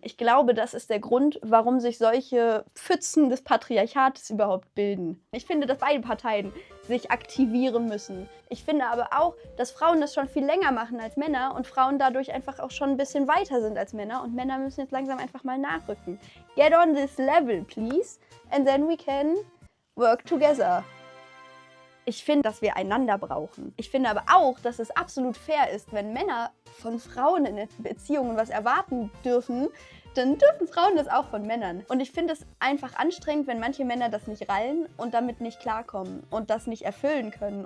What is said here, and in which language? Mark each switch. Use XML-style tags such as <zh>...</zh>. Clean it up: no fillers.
<de>Ich glaube, das ist der Grund, warum sich solche Pfützen des Patriarchates überhaupt bilden. Ich finde, dass beide Parteien sich aktivieren müssen. Ich finde aber auch, dass Frauen das schon viel länger machen als Männer und Frauen dadurch einfach auch schon ein bisschen weiter sind als Männer und Männer müssen jetzt langsam einfach mal nachrücken.</de> <en>Get on this level, please, and then we can work together.</en> <de>Ich finde, dass wir einander brauchen. Ich finde aber auch, dass es absolut fair ist, wenn Männer von Frauen in Beziehungen was erwarten dürfen, dann dürfen Frauen das auch von Männern. Und ich finde es einfach anstrengend, wenn manche Männer das nicht rallen und damit nicht klarkommen und das nicht erfüllen können.</de>